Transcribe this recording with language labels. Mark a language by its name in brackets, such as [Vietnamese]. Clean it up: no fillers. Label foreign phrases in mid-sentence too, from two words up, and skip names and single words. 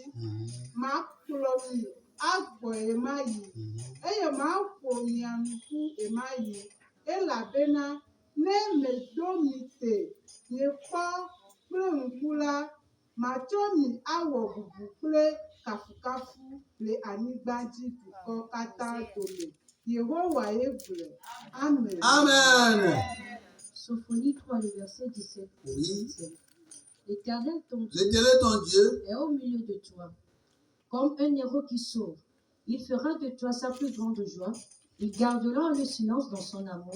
[Ewe] Makplɔ mi agbɔ emayi, eye maƒo mia ŋku emayi, elabena ne medo mi te miekpɔ kple ŋku la, matsɔ mi awɔ bubu kple kafukafu le anyigba dzi dukɔ katã dome. Yehowae gblɔe. Amen. Amen. [French] Sophonie 3, le verset 17. Oui. L'Éternel ton Dieu est au milieu de toi, comme un héros qui sauve. Il fera de toi sa plus grande joie. Il gardera le silence dans son amour.